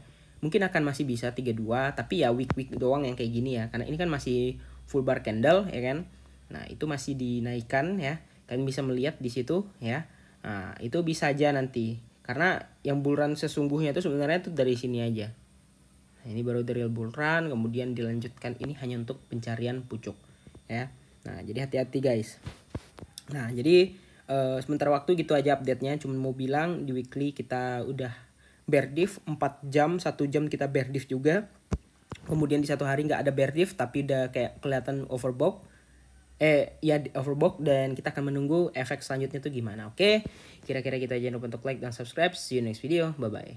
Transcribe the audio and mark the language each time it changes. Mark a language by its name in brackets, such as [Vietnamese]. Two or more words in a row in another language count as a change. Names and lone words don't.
[Indonesian] Mungkin akan masih bisa 32, tapi ya week doang yang kayak gini ya. Karena ini kan masih [English] full bar candle [Indonesian] ya kan. Nah, itu masih dinaikkan ya. Kalian bisa melihat di situ ya. Nah, itu bisa aja nanti. Karena yang [English] bull run [Indonesian] sesungguhnya itu sebenarnya itu dari sini aja. Nah, ini baru [English] the real bull run, [Indonesian] kemudian dilanjutkan ini hanya untuk pencarian pucuk ya. Nah, jadi hati-hati guys. Nah, jadi sementara waktu gitu aja update-nya. Cuma mau bilang di weekly kita udah [English] bear div [Indonesian] 4 jam, 1 jam kita [English] bear div [Indonesian] juga. Kemudian di satu hari nggak ada [English] bear div [Indonesian] tapi udah kayak kelihatan overbought. Ya overbought, dan kita akan menunggu efek selanjutnya tuh gimana. Oke, kira-kira kita jangan lupa untuk like dan subscribe. [English] See you next video. Bye bye.